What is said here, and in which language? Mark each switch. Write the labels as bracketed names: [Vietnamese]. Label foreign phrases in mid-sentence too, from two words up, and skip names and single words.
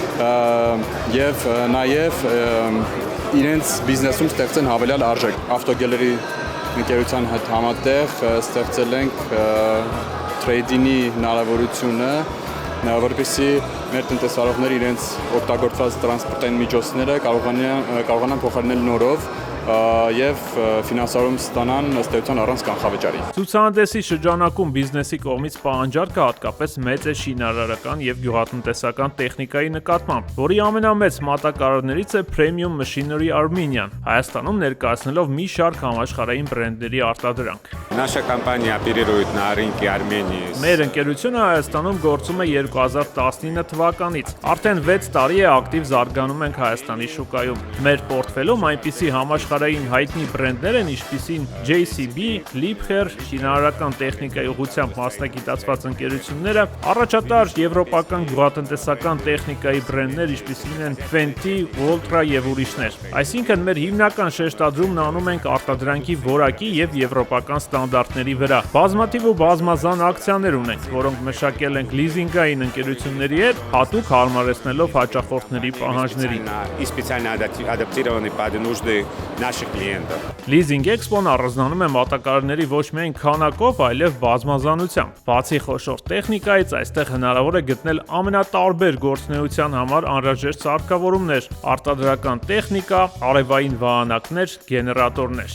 [Armenian] եւ նաեւ իրենց բիզնեսում ստեղծեն հավելյալ արժեք։ Ավտոգելերի ընկերության հետ համատեղ ստեղծել ենք թրեյդինի հնարավորությունը, որպեսզի մեր տնտեսվարողները իրենց օգտագործված տրանսպորտային միջոցները կարողանան փոխարինել նորով եւ ֆինանսավորում ստանան ըստ էության առանց կանխավճարի։ Ցուցահանդեսի շրջանակում բիզնեսի կողմից պահանջարկը հատկապես մեծ է շինարարական եւ գյուղատնտեսական տեխնիկայի նկատմամբ, որի ամենամեծ մատակարարներից է Premium Machinery Armenian, Հայաստանում ներկայացնելով մի շարք համաշխարհային բրենդերի արտադրանք։ [Russian] Наша компания оперирует на рынке Армении. [Armenian] Մեր ընկերությունը Հայաստանում գործում է 2019 թվականից։ Արդեն 6 տարի է ակտիվ զարգանում ենք Հայաստանի շուկայում։ Մեր պորտֆելում այնպիսի համաշխարհային հայտնի բրենդներ են, ինչպիսին JCB, Liebherr, շինարարական տեխնիկայի ուղղությամբ մասնագիտացված ընկերությունները, առաջատար եվրոպական գյուղատնտեսական տեխնիկայի բրենդներ, ինչպիսին են Fenty, Voltra եւ ուրիշներ։ Այսինքն մեր հիմնական շեշտադրումն անում ենք արտադրանքի որակի եւ եվրոպական ստանդարտների վրա։ Բազմաթիվ ու բազմազան ակցիաներ ունենք, որոնք մշակել ենք լիզինգային ընկերությունների հետ, հատուկ հարմարեցնելով հաճախորդների պահանջներին։ [Russian] И специально адаптированы под нужды наших клиентов. [Armenian] Leasing Expo-ն առանձնանում է մատակարարների ոչ միայն քանակով, այլև բազմազանությամբ։ Բացի խոշոր տեխնիկայից, այստեղ հնարավոր է գտնել ամենատարբեր գործունեության համար անհրաժեշտ սարքավորումներ, արտադրական տեխնիկա, արևային վահանակներ, գեներատորներ։